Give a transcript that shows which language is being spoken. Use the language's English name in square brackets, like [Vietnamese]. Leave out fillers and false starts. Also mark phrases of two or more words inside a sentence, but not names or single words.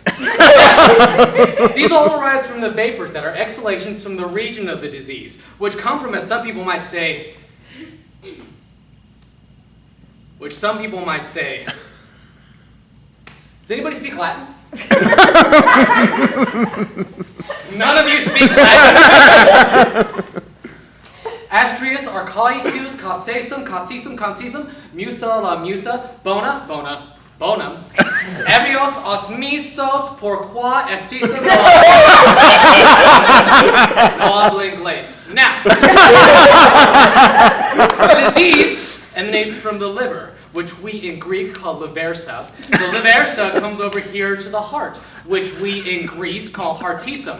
[English] These all arise from the vapors that are exhalations from the region of the disease, which come from, as some people might say, does anybody speak Latin? None of you speak Latin. Astrius, archaicus, causesum, concisum, musa la musa, bona, bonum, ebrios osmisos, porqua estisum [Spanish] no habla inglés. [English] Now, the disease emanates from the liver, which we in Greek call liversa. The liversa comes over here to the heart, which we in Greece call heartisum.